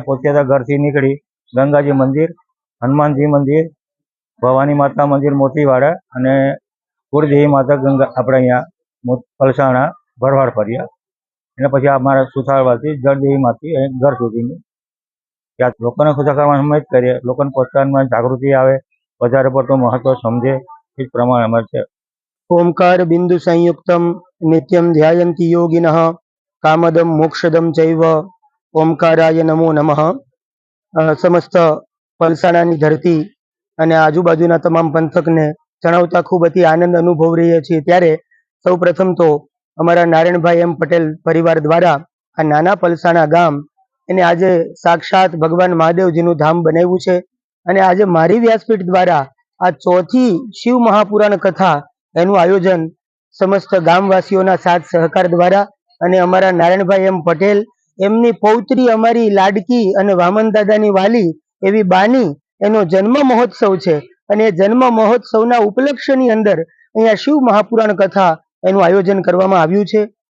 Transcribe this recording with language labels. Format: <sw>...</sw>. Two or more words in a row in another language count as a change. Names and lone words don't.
<gu>પોતે ઘરથી નીકળી ગંગાજી મંદિર, હનુમાનજી મંદિર, ભવાની માતા મંદિર મોતીવાડા અને કુળદેવી માતા ગંગા આપણે અહીંયા પલસાણા ભરવાડ ફર્યા અને પછી અમારા સુથારવાથી જળદેવીમાંથી ઘર સુધીની ત્યાં લોકોને ખુશા કરવાનું અમે જ કરીએ। લોકોને પોતામાં જાગૃતિ આવે, વધારે પડતું મહત્વ સમજે, એ જ પ્રમાણે અમારે છે।</gu> <sa>ओंकार बिंदु संयुक्तम नित्यम ध्यायन्ति योगिनः कामदम मोक्षदम चैव ओंकाराय नमो नमः।</sa> <gu>સમસ્ત પલસાણાની ધરતી અને આજુબાજુના તમામ પંથકને જણાવતા ખૂબ અતિ આનંદ અનુભવ રહીએ છીએ। ત્યારે સૌ પ્રથમ તો અમારા નારાયણભાઈ એમ પટેલ પરિવાર દ્વારા આ નાના પલસાણા ગામ એને આજે સાક્ષાત ભગવાન મહાદેવજીનું ધામ બનાવ્યું છે અને આજે મારી વ્યાસપીઠ દ્વારા આ ચોથી શિવ મહાપુરાણ કથા એનું આયોજન સમસ્ત ગામવાસીઓના સાથ સહકાર દ્વારા અને અમારા નારાયણભાઈ એમ પટેલ એમની પૌત્રી અમારી લાડકી અને વામન દાદાની વાલી એવી બાની એનો જન્મ મહોત્સવ છે અને જન્મ મહોત્સવના ઉપલક્ષ્યની અંદર અહીંયા શિવ મહાપુરાણ કથા એનું આયોજન કરવામાં આવ્યું છે।</gu>